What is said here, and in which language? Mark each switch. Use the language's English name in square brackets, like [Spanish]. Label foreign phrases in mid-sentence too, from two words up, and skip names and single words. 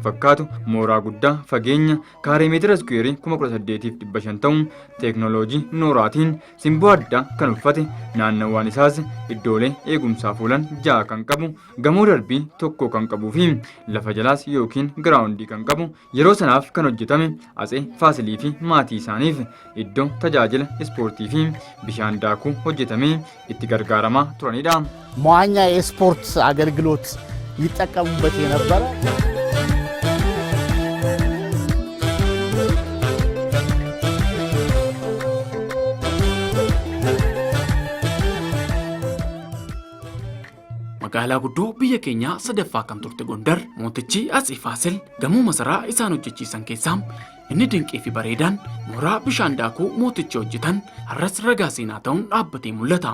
[Oromo] fakkaatu mooraa guddaa fageenya kaaree meetira iskuweerii 18,500 ta'uun teeknooloojii nooraatiin simboo addaa kan uffate naannawaan isaas iddoolee eegumsaaf oolan 6 kan qabu gamoo darbii tokko kan qabuu fi lafa jalaas yookiin giraawundii kan qabu yeroo sanaaf kan hojjetame Atsee Faasilii fi maatii isaaniif iddoo tajaajila ispoortii fi bishaan daakuu hojjetamee itti gargaaramaa turanidha. [Amharic] መዋኛ የስፖርት አገልግሎት ይጠቀሙበት የነበረ [Oromo] magaalaa guddoo biyya keenya sadaffaa kan turte Gondar mootichi Atsee Faasil gamoo masaraa isaan hojjechiisan keessaa inni dinqii fi bareedaan mooraa bishaan daakuu mootichi hojjetan har'as ragaa seenaa ta'uun dhaabbatee mul'ata.